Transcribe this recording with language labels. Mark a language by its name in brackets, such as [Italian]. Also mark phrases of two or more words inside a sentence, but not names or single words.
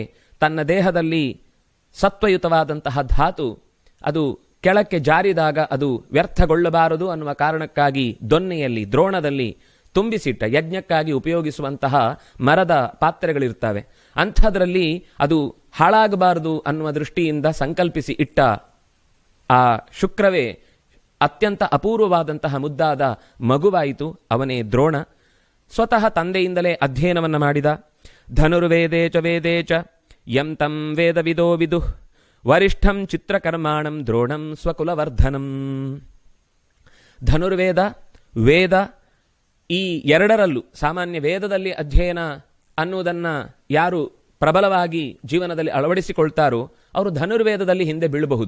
[Kannada] ತನ್ನ ದೇಹದಲ್ಲಿ ಸತ್ವಯುತವಾದಂತಹ ಧಾತು ಅದು ಕೆಳಕ್ಕೆ ಜಾರಿದಾಗ ಅದು ವ್ಯರ್ಥಗೊಳ್ಳಬಾರದು ಅನ್ನುವ ಕಾರಣಕ್ಕಾಗಿ ದೊನ್ನೆಯಲ್ಲಿ ದ್ರೋಣದಲ್ಲಿ ತುಂಬಿಸಿಟ್ಟ, ಯಜ್ಞಕ್ಕಾಗಿ ಉಪಯೋಗಿಸುವಂತಹ ಮರದ ಪಾತ್ರೆಗಳಿರ್ತವೆ, ಅಂಥದ್ರಲ್ಲಿ ಅದು ಹಾಳಾಗಬಾರದು ಅನ್ನುವ ದೃಷ್ಟಿಯಿಂದ ಸಂಕಲ್ಪಿಸಿ ಇಟ್ಟ ಆ ಶುಕ್ರವೇ ಅತ್ಯಂತ ಅಪೂರ್ವವಾದಂತಹ ಮುದ್ದಾದ ಮಗುವಾಯಿತು. ಅವನೇ ದ್ರೋಣ. ಸ್ವತಃ ತಂದೆಯಿಂದಲೇ ಅಧ್ಯಯನವನ್ನು ಮಾಡಿದ. [Sanskrit] ಧನುರ್ವೇದೇ ಚ ವೇದೇ ಚ ಯಂ ತಂ ವೇದವಿದೋ ವಿದುಃ ವರಿಷ್ಠಂ ಚಿತ್ರಕರ್ಮಾಣಂ ದ್ರೋಣಂ ಸ್ವಕುಲವರ್ಧನಂ. [Kannada] ಧನುರ್ವೇದ, ವೇದ ಈ ಎರಡರಲ್ಲೂ ಸಾಮಾನ್ಯ ವೇದದಲ್ಲಿ ಅಧ್ಯಯನ ಅನ್ನುವುದನ್ನು ಯಾರು ಪ್ರಬಲವಾಗಿ ಜೀವನದಲ್ಲಿ ಅಳವಡಿಸಿಕೊಳ್ತಾರೋ ಅವರು ಧನುರ್ವೇದದಲ್ಲಿ ಹಿಂದೆ ಬೀಳಬಹುದು.